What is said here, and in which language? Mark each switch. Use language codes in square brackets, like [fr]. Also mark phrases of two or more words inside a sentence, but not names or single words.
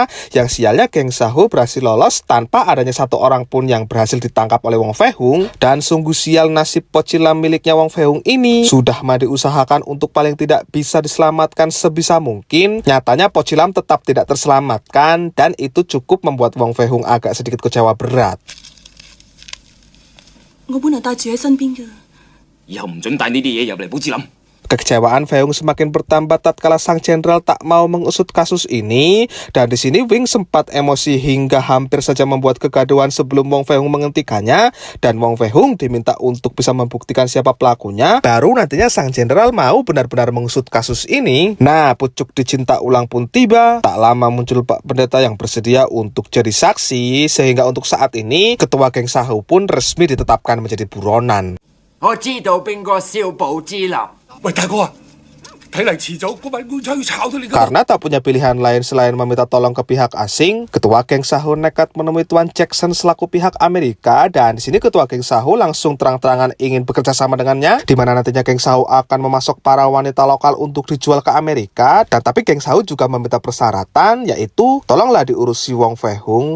[id] Yang sialnya geng Sahu berhasil lolos tanpa adanya satu orang pun yang berhasil ditangkap oleh Wong Fei Hung. Dan sungguh sial nasib Pocilam miliknya Wong Fei Hung ini. Sudah mah diusahakan untuk paling tidak bisa diselamatkan sebisa mungkin, nyatanya Pocilam tetap tidak terselamatkan, dan itu cukup membuat Wong Fei Hung agak sedikit kecewa berat. [yue] 我本來帶住喺身邊嘅。以後唔准帶呢啲嘢入嚟寶芝林。 [id] Kekecewaan Fei Hung semakin bertambah tatkala sang jenderal tak mau mengusut kasus ini, dan di sini Wing sempat emosi hingga hampir saja membuat kegaduhan sebelum Wong Fei Hung menghentikannya, dan Wong Fei Hung diminta untuk bisa membuktikan siapa pelakunya, baru nantinya sang jenderal mau benar-benar mengusut kasus ini. Nah, pucuk dicinta ulang pun tiba. Tak lama muncul Pak Pendeta yang bersedia untuk jadi saksi, sehingga untuk saat ini ketua geng Sahu pun resmi ditetapkan menjadi buronan. [yue] 我知道邊個燒寶芝林。喂，大哥啊， 睇嚟遲早嗰班官差要炒到你㗎。 [id] Karena tak punya pilihan lain selain meminta tolong ke pihak asing, Ketua Geng Sahu nekat menemui Tuan Jackson selaku pihak Amerika, dan di sini Ketua Geng Sahu langsung terang-terangan ingin bekerja sama dengannya, di mana nantinya Geng Sahu akan memasok para wanita lokal untuk dijual ke Amerika. Dan tapi Geng Sahu juga meminta persyaratan, yaitu tolonglah diurusi Wong Fei Hung.